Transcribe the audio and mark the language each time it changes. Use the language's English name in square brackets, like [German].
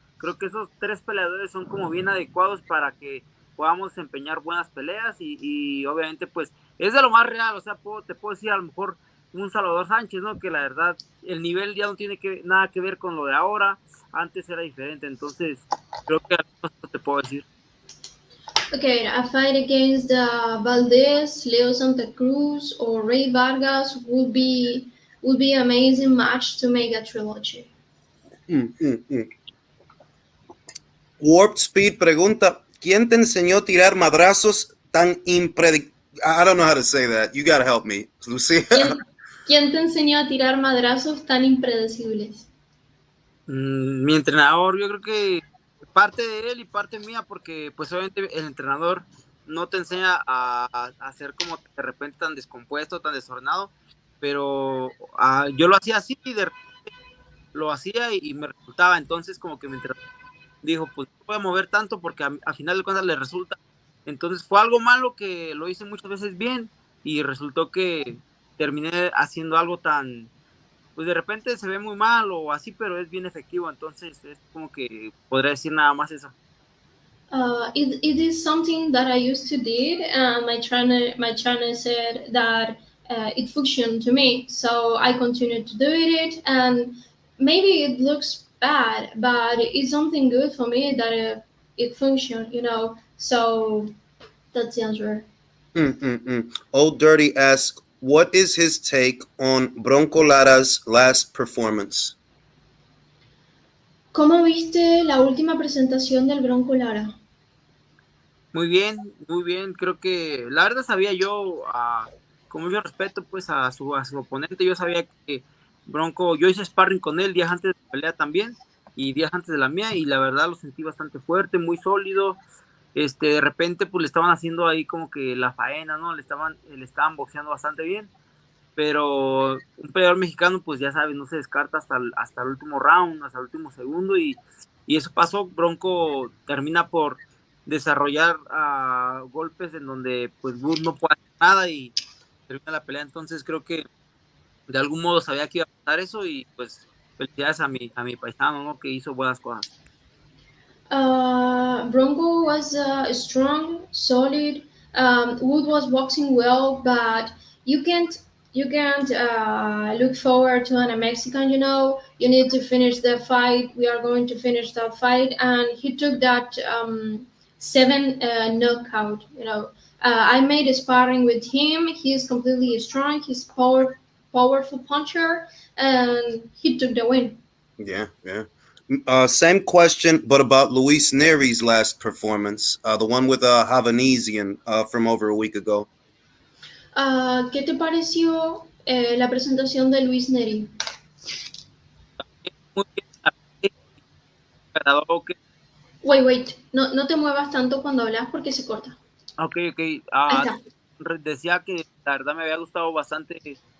[Spanish] Creo que esos tres peleadores son como bien adecuados para que podamos desempeñar buenas peleas y obviamente pues es de lo más real. O sea, te puedo decir a lo mejor un Salvador Sánchez, ¿no? Que la verdad el nivel ya no tiene nada que ver con lo de ahora, antes era diferente, entonces creo que eso te puedo decir. [English] Okay, a fight against Valdez, Leo Santa Cruz, or Ray Vargas would be amazing match to make a trilogy. Mm, mm, mm. [Spanish] Warp Speed pregunta, ¿quién te enseñó a tirar madrazos tan impredictibles? [English] I don't know how to say that. You gotta help me, Lucia. [Spanish] ¿Quién te enseñó a tirar madrazos tan impredecibles? Mi entrenador, yo creo que parte de él y parte mía, porque pues obviamente el entrenador no te enseña a ser como de repente tan descompuesto, tan desordenado, pero yo lo hacía así y de repente lo hacía y me resultaba. Entonces como que mi entrenador dijo, pues no voy a mover tanto porque a final de cuentas le resulta. Entonces fue algo malo que lo hice muchas veces bien y resultó que terminé haciendo algo tan, pues de repente se ve muy mal o así, pero es bien efectivo. Entonces es como que podría decir nada más eso. [English] It is something that I used to did, and my trainer said that it functioned to me, so I continued to do it, and maybe it looks bad, but it's something good for me that it functioned, you know. So that's the answer. Old Dirty asks, what is his take on Bronco Lara's last performance? [Spanish] ¿Cómo viste la última presentación del Bronco Lara? Muy bien, muy bien. Creo que la verdad sabía yo, con mucho respeto pues a su oponente, yo sabía que Bronco, yo hice sparring con él días antes de la pelea también y días antes de la mía y la verdad lo sentí bastante fuerte, muy sólido. De repente pues le estaban haciendo ahí como que la faena, ¿no? Le estaban boxeando bastante bien, pero un peleador mexicano pues ya sabes, no se descarta hasta el último round, hasta el último segundo y eso pasó. Bronco termina por desarrollar golpes en donde pues Wood no puede hacer nada y termina la pelea. Entonces creo que de algún modo sabía que iba a pasar eso y pues felicidades a mi paisano, ¿no? Que hizo buenas cosas. [English] Bronco was strong, solid. Wood was boxing well, but you can't you can't look forward to a Mexican. You know, you need to finish the fight. We are going to finish that fight, and he took that seven knockout. You know, I made a sparring with him. He's completely strong. He's powerful puncher, and he took the win. Yeah, yeah. Same question, but about Luis Neri's last performance, the one with Havanesian from over a week ago. [Spanish] ¿Qué te pareció la presentación de Luis Neri? Muy bien, ok, Wait, no te muevas tanto cuando hablas porque se corta. ok. Ahí está. Decía que la verdad me había gustado bastante.